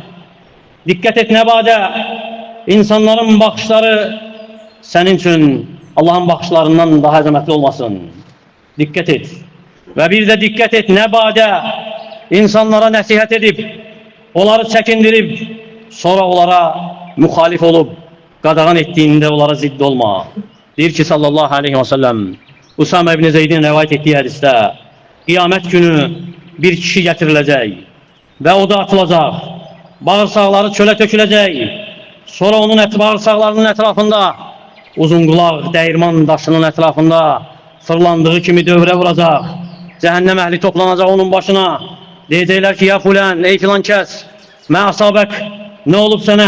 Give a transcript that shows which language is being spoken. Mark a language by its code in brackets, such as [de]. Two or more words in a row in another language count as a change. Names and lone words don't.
[az] Diqqət et, nə badə insanların baxışları sənin üçün Allah'ın baxışlarından daha əzəmətli olmasın. Diqqət et. Və bir də diqqət et, nə badə insanlara nəsihət edib, onları çəkindirib, sonra onlara müxalif olub, qadağan etdiğinde onlara zidd olma. [tr] Deyir ki [ar] صلى الله عليه وسلم, [tr] Usame ibn Zeyd'in rivayet ettiği hadiste, [az] qiyamət günü bir kişi getiriləcək və o da atılacaq, bağırsaqları çölə töküləcək, sonra onun bağırsaqlarının etrafında uzun qulaq dəyirman daşının etrafında fırlandığı kimi dövrə vuracaq, cəhənnəm əhli toplanacaq onun başına, deyəcəklər ki [ar] يا فلان, [az] ey filan kəs, [ar] ما أصابك, [az] nə olub sənə?